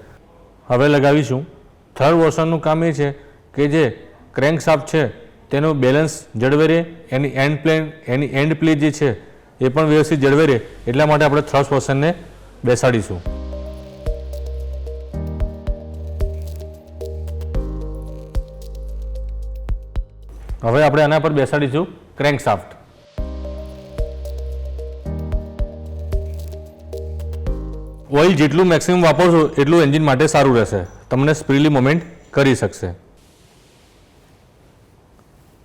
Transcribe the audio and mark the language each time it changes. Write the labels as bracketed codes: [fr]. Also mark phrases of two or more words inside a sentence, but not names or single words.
[gu] હવે લગાવીશું। [en] third version [gu] કામ એ છે કે જે ક્રેંકશાફ્ટ છે તેનો બેલેન્સ જળવાઈ રહે, એની [en] end plate [gu] જે છે એ પણ વ્યવસ્થિત જળવાઈ રહે એટલા માટે આપણે [en] thrust portion [gu] બેસાડીશું। હવે આપણે આના પર બેસાડીશું ક્રેન્કશાફ્ટ। ઓઇલ જેટલું મેક્સિમમ વાપરશો એટલું એન્જિન માટે સારું રહેશે, તમને [en] speedly moment [gu] કરી શકશે।